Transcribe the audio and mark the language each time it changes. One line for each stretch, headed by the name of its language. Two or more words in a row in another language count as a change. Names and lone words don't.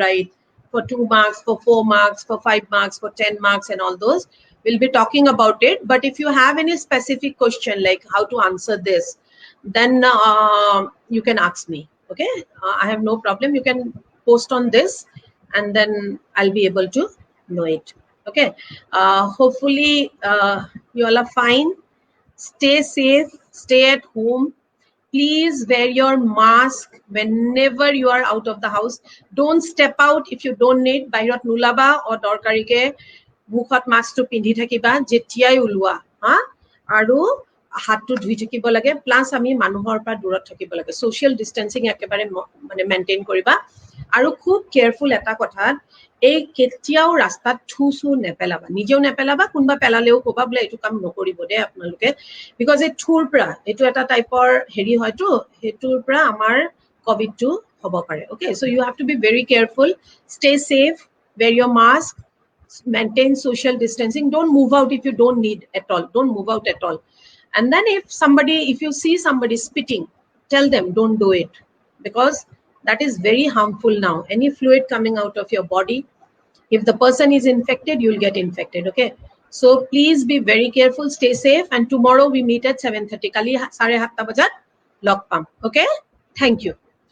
English: write for 2 marks for 4 marks for 5 marks for 10 marks and all those we'll be talking about it but if you have any specific question like how to answer this then you can ask me okay I have no problem you can post on this and then I'll be able to know it okay hopefully you all are fine stay safe stay at home please wear your mask whenever you are out of the house don't step out if you don't need
Assamese: বাহিৰত নোলাবা বা দৰকাৰীকে মুখত মাস্ক টো পিন্ধি থাকিবা যেতিয়াই ওলোৱা হয় আৰু হাতটো ধুই থাকিব লাগে প্লাস আমি মানুহৰ পৰা দূৰত থাকিব লাগে
English: social distancing
Assamese: একেবাৰে মানে মেইনটেইন কৰিবা আৰু খুব কেয়ারফুল এটা কথা এই কেতিয়াও ৰাস্তাত থুসু নেপেলাবা নিজেও নেপেলাবা কোনবা পেলালেও কবা বলে এটো কাম নকৰিব দে আপোনালোকে বিকজ এই থুৰ পৰা এটো এটা টাইপৰ হেৰি হয়তো হেতুৰ পৰা আমাৰ কোভিড টো হ'ব পাৰে
English: okay so you have to be very careful stay safe wear your mask maintain social distancing don't move out if you don't need at all don't move out at all and then if you see somebody spitting tell them don't do it because that is very harmful now any fluid coming out of your body if the person is infected you'll get infected okay so please be very careful stay safe and tomorrow we meet at 7:30
Assamese: কালি 7:30 বজাত লগ পাম
English: okay thank you